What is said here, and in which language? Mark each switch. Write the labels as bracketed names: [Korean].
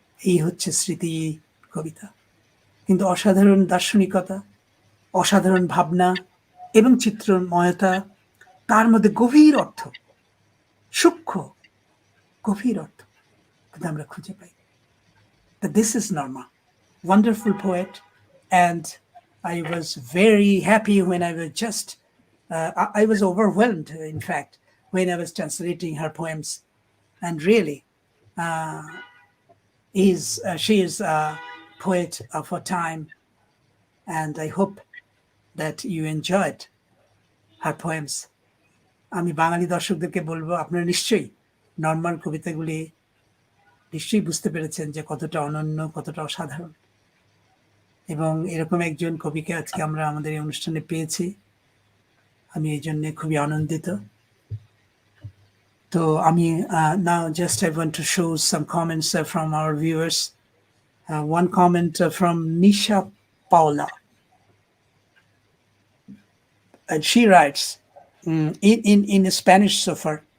[Bangla] এই হচ্ছে স্মৃতি কবিতা, কিন্তু অসাধারণ দার্শনিকতা, অসাধারণ ভাবনা এবং চিত্রময়তা, তার মধ্যে গভীর অর্থ, সূক্ষ্ম গভীর অর্থ কিন্তু আমরা খুঁজে পাই। [English] This is Norma, wonderful poet, and I was very happy when I was just I was overwhelmed, in fact, when I was translating her poems. And really, she is a poet of her time. And I hope that you enjoyed her poems. [Bangla] আমি বাঙালি দর্শকদেরকে বলবো, আপনারা নিশ্চয়ই normal কবিতাগুলি নিশ্চয়ই বুঝতে পেরেছেন যে কতটা অনন্য, কতটা অসাধারণ। এবং এরকম একজন কবিকে আজকে আমরা আমাদের এই অনুষ্ঠানে পেয়েছি, আমি এই জন্য খুবই আনন্দিত। তো আমি [English] now just I want to show some comments from our viewers. One comment from Nisha Paula, and she writes in Spanish so far.